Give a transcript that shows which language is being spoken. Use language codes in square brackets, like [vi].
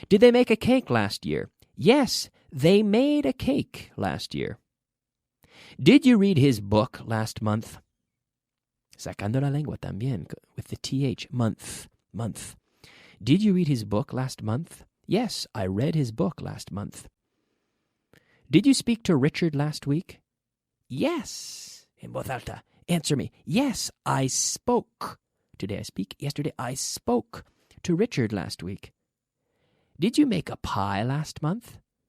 [en] Did they make a cake last year? Yes, they made a cake last year. Did you read his book last month? [es] Sacando la lengua también, [en] with the TH, month. Did you read his book last month? Yes, I read his book last month. Did you speak to Richard last week? Yes, [es] en voz alta. [en] Answer me. Yes, I spoke. Today I speak. Yesterday I spoke to Richard last week. Did you make a pie last month?